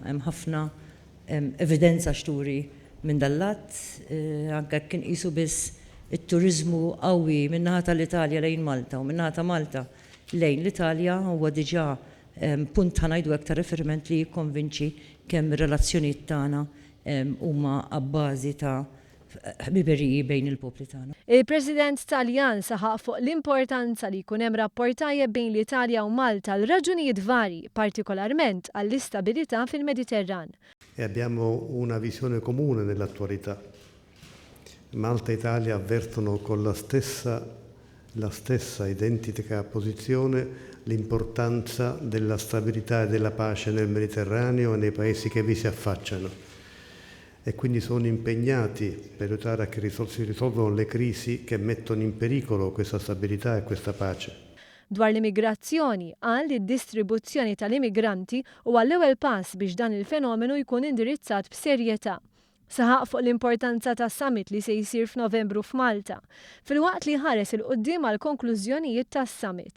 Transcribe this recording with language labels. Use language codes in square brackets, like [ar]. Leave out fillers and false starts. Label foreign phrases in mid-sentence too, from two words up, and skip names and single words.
[mt] Hemm ħafna evidenza xturi minn dal-lat, anke kien qisu biss it-turiżmu qawwi min-naħa tal-Italja lejn Malta u min-naħa ta' Malta lejn l-Italja huwa diġà punt ħanajdu aktar riferiment li jikkonvinċi kemm ir-relazzjonijiet tagħna huma abbażi ta' ħbiberiji bejn il-popli tagħna. Il-President Taljan saħaq fuq l-importanza li jkun hemm rapport tajjeb bejn l-Italja u Malta l raġunijiet varji, partikolarment għall-istabilità fil-Mediterran. [it] Abbiamo una visione comune nell'attualità. Malta e Italia avvertono con la stessa identica posizione l'importanza della stabilità e della pace nel Mediterraneo e nei paesi che vi si affacciano e quindi sono impegnati per aiutare a che si risolvano le crisi che mettono in pericolo questa stabilità e questa pace. [mt] Dwar l-immigrazzjoni qal li d-distribuzzjoni tal-immigranti huwa l-ewwel pass biex dan il-fenomenu jkun indirizzat b'serjetà. Saħaq fuq l-importanza tas summit li se jsir f'Novembru f'Malta, filwaqt li ħares il-qudiem għal konklużjonijiet tas-summit.